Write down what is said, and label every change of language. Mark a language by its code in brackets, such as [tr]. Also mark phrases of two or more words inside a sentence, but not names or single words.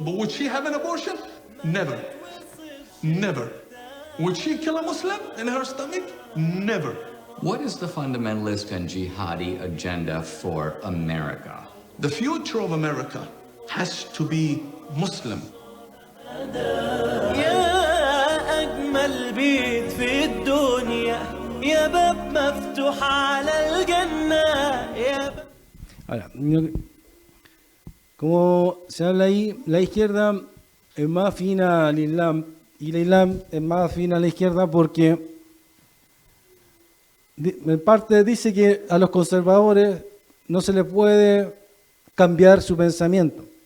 [en] But would she have an abortion? Never. Never. Would she kill a Muslim in her stomach? Never. What is the fundamentalist and jihadi agenda for America? The future of America has to be Muslim. [ar] يا أجمل بيت في الدنيا يا باب مفتوح على الجنة يا باب. [es] Ahora, como se habla ahí, la izquierda es más fina al Islam y el Islam es más fina a la izquierda porque en parte dice que a los conservadores no se les puede cambiar su pensamiento.